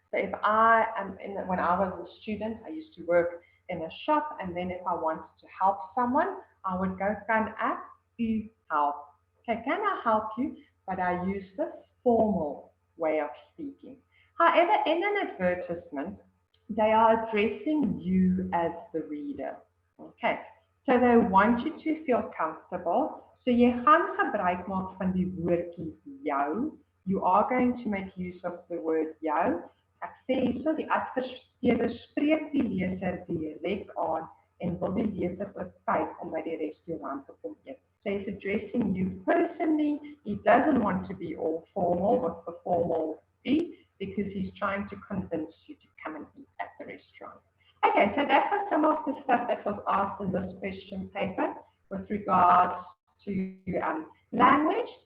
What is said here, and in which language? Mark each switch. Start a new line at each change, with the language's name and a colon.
English: So if I am when I was a student, I used to work in a shop, and then if I wanted to help someone, I would go
Afrikaans: kan ek u help.
English: Okay, can I help you? But I use this formal way of speaking. However, in an advertisement, they are addressing you as the reader. Okay, so they want you to feel comfortable.
Afrikaans: So jy gaan gebruik maak van die woordjie jou.
English: You are going to make use of the word jou.
Afrikaans: Ek sê hierso die adverteerder spreek die leser direk aan en wil die leser oortuig om by die restaurant te kom eet.
English: So he's addressing you personally. He doesn't want to be all formal with the formal E because he's trying to convince you to come and eat at the restaurant. Okay, so that was some of the stuff that was asked in this question paper with regards to language.